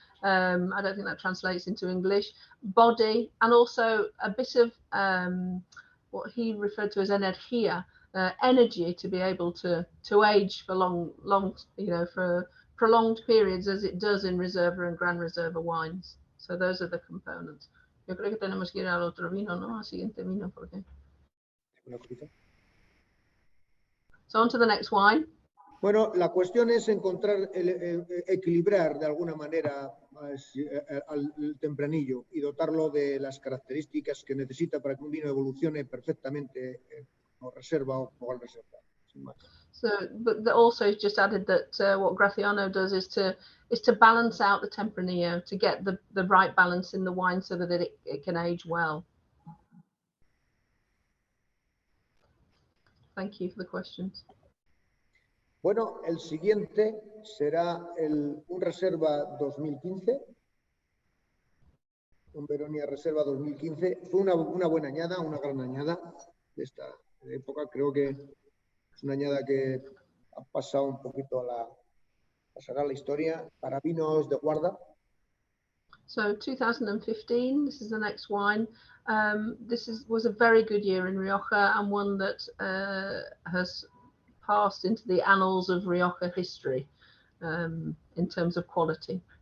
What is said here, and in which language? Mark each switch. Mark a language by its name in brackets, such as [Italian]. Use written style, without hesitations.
[English] I don't think that translates into English. Body, and also a bit of what he referred to as energía, energy to be able to age for long, for prolonged periods, as it does in Reserva and Gran Reserva wines. So those are the components. [Spanish] Yo creo que tenemos que ir al otro vino, ¿no? Al siguiente vino, porque. [English] So on to the next wine. [Spanish] Bueno, la cuestión es equilibrar de alguna manera al tempranillo y dotarlo de las características que necesita para que un vino evolucione perfectamente o reserva o al reserva. Sin más. [English] So, but also just added that what Graciano does is to balance out the Tempranillo, to get the right balance in the wine so that it can age well. Thank you for the questions. [Spanish] Bueno, el siguiente será un Reserva 2015, un Veronia Reserva 2015. Fue una buena añada, una gran añada de esta época. Creo que es una añada que ha pasado un poquito pasará la historia para vinos de guarda. [English] So 2015, this is the next wine. Was a very good year in Rioja, and one that has passed into the annals of Rioja history in terms of quality.